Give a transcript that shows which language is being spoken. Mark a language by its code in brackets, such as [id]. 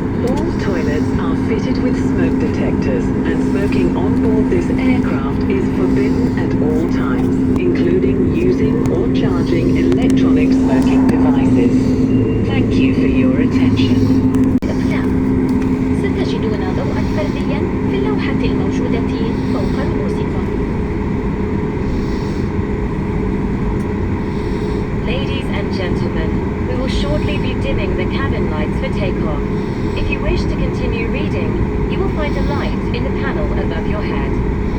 [en] All toilets are fitted with smoke detectors and smoking on board this aircraft is forbidden at all times, including using or charging electronic smoking devices. Thank you for your attention. [ar] الأفلام ستجدون ضوءا فرديا في اللوحة الموجودة فوق رؤوسكم. [en] Ladies and gentlemen, we will shortly be dimming the cabin lights for takeoff. If you wish to continue reading, you will find a light in the panel above your head.